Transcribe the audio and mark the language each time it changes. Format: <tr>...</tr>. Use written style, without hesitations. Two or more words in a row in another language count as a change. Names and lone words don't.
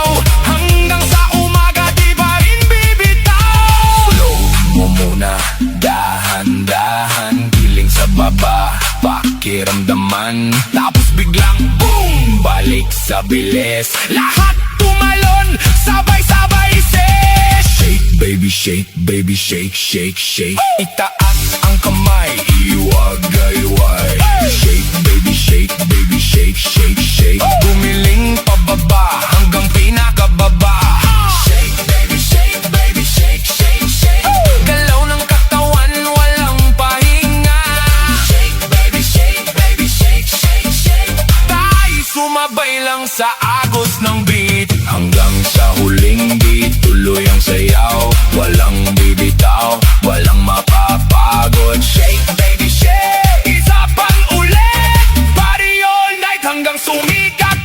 <tl>Hanggang sa umaga, di ba rin bibitaw? Slow mo muna, dahan-dahan. Giling sa baba, pakiramdaman. Tapos biglang boom, balik sa bilis. Lahat tumalon, sabay-sabay ses.</tl> <en>Shake, baby, shake, baby, shake, shake, shake.</en> <tl>Itaas ang kamay, iwag-gayway.</tl> <en>Shake, baby, shake, baby, shake, shake, shake.</en> <tl>Gumiling pababa hanggang pinakababa.</tl> <en>Shake, baby, shake, baby, shake, shake, shake.</en> <tl>Galaw ng katawan, walang pahinga.</tl> <en>Shake, baby, shake, baby, shake, shake, shake.</en> <tl>Tayo sumabay lang sa agos ng beat. Hanggang sa huling beat, tuloy ang sayaw. Walang bibitaw, walang mapapagod.</tl> <en>Shake, baby, shake.</en> <tl>Isa pang ulit,</tl> <en>party all night hanggang sumit.</en>